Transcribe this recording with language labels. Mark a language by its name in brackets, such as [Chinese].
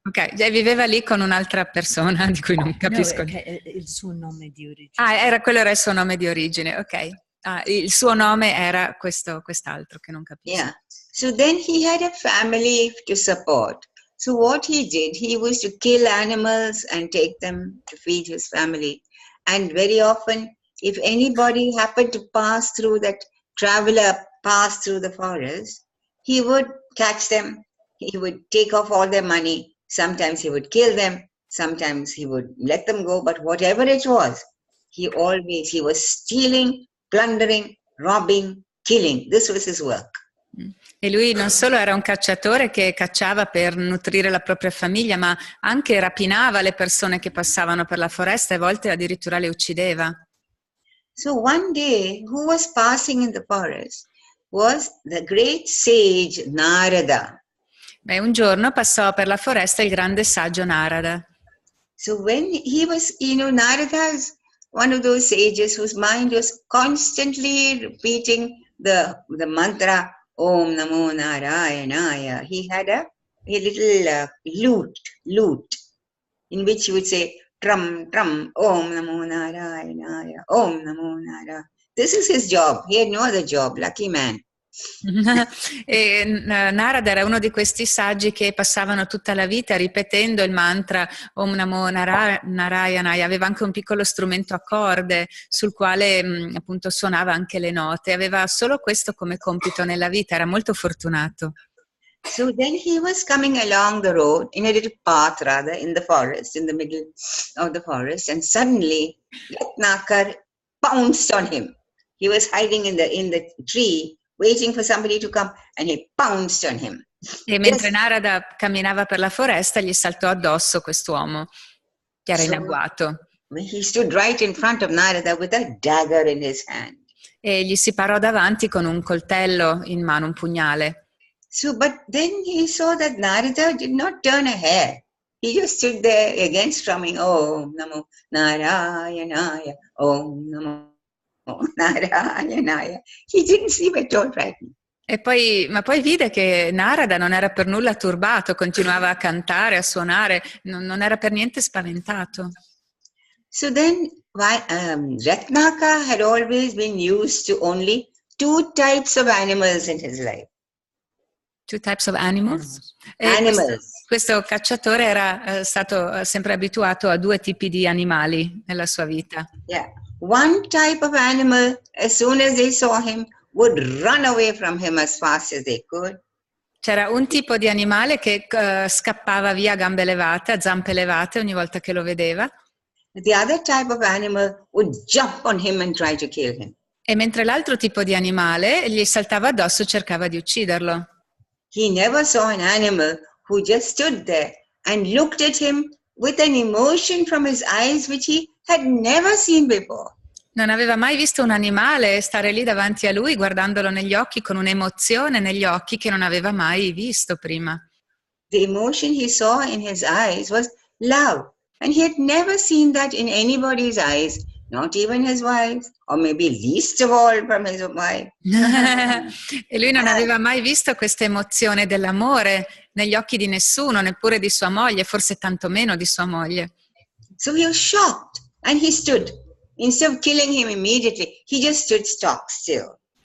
[Italian] Ok, viveva lì con un'altra persona di cui non capisco. No, il suo nome di origine. Quello era il suo nome di origine, ok. Il suo nome era quest'altro che non capisco. [English] Yeah. So then he had a family to support. So what he did, he was to kill animals and take them to feed his family. And very often, if anybody happened to pass through the forest, he would catch them. He would take off all their money. Sometimes he would kill them. Sometimes he would let them go. But whatever it was, he was stealing, plundering, robbing, killing. This was his work. [Italian] E lui non solo era un cacciatore che cacciava per nutrire la propria famiglia, ma anche rapinava le persone che passavano per la foresta e a volte addirittura le uccideva. [English] So one day, who was passing in the forest was the great sage Narada. [Italian] Beh, un giorno passò per la foresta il grande saggio Narada. [English] So when he was, Narada is one of those sages whose mind was constantly repeating the mantra Om Namo Narayanaya. He had a little lute in which he would say Tram, Tram, Om Namo Narayanaya, Om Namo Nara. This is his job. He had no other job. Lucky man. [Italian] E Narada era uno di questi saggi che passavano tutta la vita ripetendo il mantra Om Namo Narayanaya. Aveva anche un piccolo strumento a corde sul quale appunto suonava anche le note. Aveva solo questo come compito nella vita, era molto fortunato. [English] So then he was coming along the road in a little path rather in the forest, in the middle of the forest, and suddenly Ratnakar pounced on him. He was hiding in the tree waiting for somebody to come, and he pounced on him. [Italian] E mentre Narada camminava per la foresta gli saltò addosso quest'uomo che era in agguato. [English] He stood right in front of Narada with a dagger in his hand. [Italian] E gli si parò davanti con un coltello in mano, un pugnale. [English] So, but then he saw that Narada did not turn a hair. He just stood there again strumming Om Namo Narayanaya, Om Namo Narayanaya. He didn't seem at all frightened. [Italian] Ma poi vide che Narada non era per nulla turbato, continuava a cantare, a suonare, non era per niente spaventato. [English] So then, Ratnaka had always been used to only 2 types of animals in his life. 2 types of animals? Animals. [Italian] Questo cacciatore era stato sempre abituato a 2 tipi di animali nella sua vita. [English] Yeah. One type of animal, as soon as they saw him, would run away from him as fast as they could. [Italian] C'era un tipo di animale che scappava via a gambe levate, a zampe levate ogni volta che lo vedeva. [English] The other type of animal would jump on him and try to kill him. [Italian] E mentre l'altro tipo di animale gli saltava addosso e cercava di ucciderlo. [English] He never saw an animal who just stood there and looked at him with an emotion from his eyes which he had never seen before. [Italian] Non aveva mai visto un animale stare lì davanti a lui guardandolo negli occhi con un'emozione negli occhi che non aveva mai visto prima. [English] The emotion he saw in his eyes was love, and he had never seen that in anybody's eyes, not even his wife's, or maybe least of all from his wife. [Italian] E lui non aveva mai visto questa emozione dell'amore negli occhi di nessuno, neppure di sua moglie, forse tantomeno di sua moglie. [English] So he was shocked, and he stood. Instead of killing him immediately, he just stood stock still.